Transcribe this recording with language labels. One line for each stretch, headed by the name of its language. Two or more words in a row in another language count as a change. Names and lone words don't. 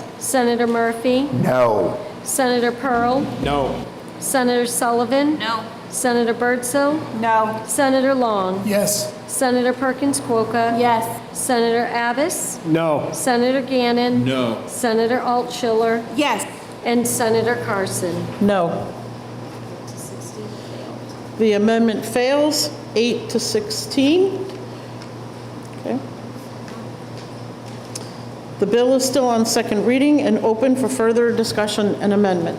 English: Senator Murphy. No. Senator Pearl. No. Senator Sullivan. No. Senator Birdsell. No. Senator Long. Yes. Senator Perkins Quokka. Yes. Senator Abbas. No. Senator Gannon. No. Senator Altschiller. Yes. And Senator Carson. No. The amendment fails, 8 to 16. Okay. The bill is still on second reading and open for further discussion and amendment.